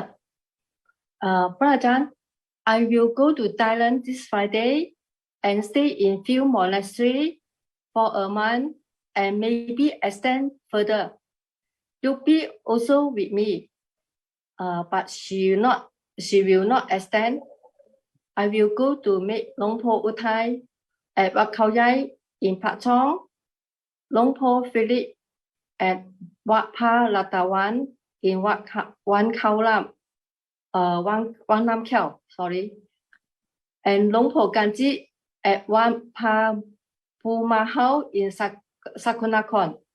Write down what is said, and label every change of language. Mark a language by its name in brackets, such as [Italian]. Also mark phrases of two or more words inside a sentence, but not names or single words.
[English] Ajahn, I will go to Thailand this Friday and stay in few monastery for a month and maybe extend further. You'll be also with me, but she will not extend. I will go to meet Long Po Uthai at Wat Khao in Pat Chong, Long Po Philip at Wat Pa Latawan in Wan Khao Lam, Wan Nam Khao, sorry, and Long Po Ganji at Wan Pa Pu Mahao in Sakunakon.